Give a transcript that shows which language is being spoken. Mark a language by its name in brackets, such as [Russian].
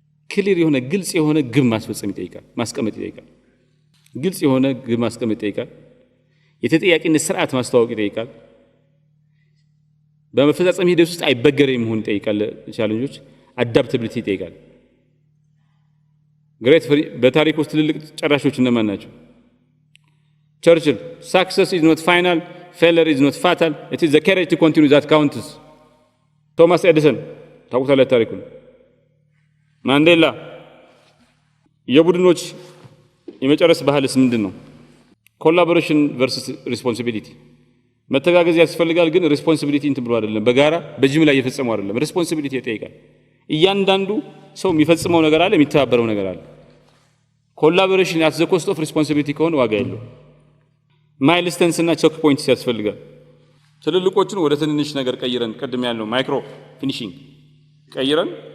[Amharic] ክሊር የሆነ ግልጽ የሆነ ግብ ማስፈጸም ይጠይቃል፣ ማስቀመጥ ይጠይቃል። ግልጽ የሆነ ግብ ማስቀመጥ ይጠይቃል። የተጠያቂነት ስርዓት ማስተዋወቅ ይጠይቃል። በመፈጻጸም ሂደት ውስጥ አይበገሬ መሆን ይጠይቃል። ቻሌንጆች አዳፕታቢሊቲ ይጠይቃል። ግሬት በታሪክ ውስጥ ትልልቅ ጨራሾች እነማን ናቸው? [English] ቸርችል success is not final, failure is not fatal, it is the courage to continue that counts. [Amharic] ቶማስ ኤዲሰን ታውቁታላችሁ ታሪኩን። ማንዴላ የቡድኖች የመጨረስ ባህልስ ምንድን ነው? ኮላቦሬሽን ቨርሰስ ሪስፖንሲቢሊቲ። መተጋገዝ ያስፈልጋል፣ ግን ሪስፖንሲቢሊቲ እንትን ብሎ አይደለም፣ በጋራ በጅምላ እየፈጸመው አይደለም። ሪስፖንሲቢሊቲ ይጠይቃል። እያንዳንዱ ሰው የሚፈጽመው ነገር አለ፣ የሚተባበረው ነገር አለ። ኮላቦሬሽን አት ዘ ኮስት ኦፍ ሪስፖንሲቢሊቲ ከሆነ ዋጋ የለው። ማይልስተንስ እና ቾክ ፖይንትስ ያስፈልጋል። ትልልቆቹን ወደ ትንንሽ ነገር ቀይረን ቀድም ያለው ማይክሮ ፊኒሺንግ ቀይረን